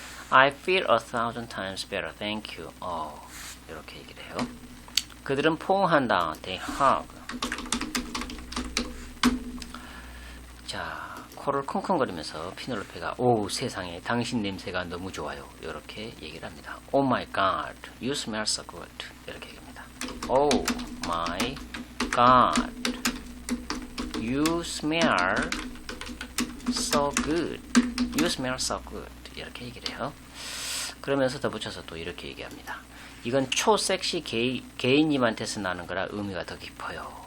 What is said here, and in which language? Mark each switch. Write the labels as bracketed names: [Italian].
[English] I feel 1000 times better. Thank you. [Korean] 이렇게 얘기를 해요. 그들은 포옹한다. [English] They hug. [Korean] 자, 코를 쿵쿵거리면서 피넬로페가 오 세상에 당신 냄새가 너무 좋아요. 이렇게 얘기를 합니다. [English] Oh my God, you smell so good. [Korean] 이렇게 얘기합니다. [English] Oh my God, you smell so good. You smell so good. [Korean] 이렇게 얘기를 해요. 그러면서 덧붙여서 또 이렇게 얘기합니다. 이건 초섹시 게이님한테서 나는 거라 의미가 더 깊어요.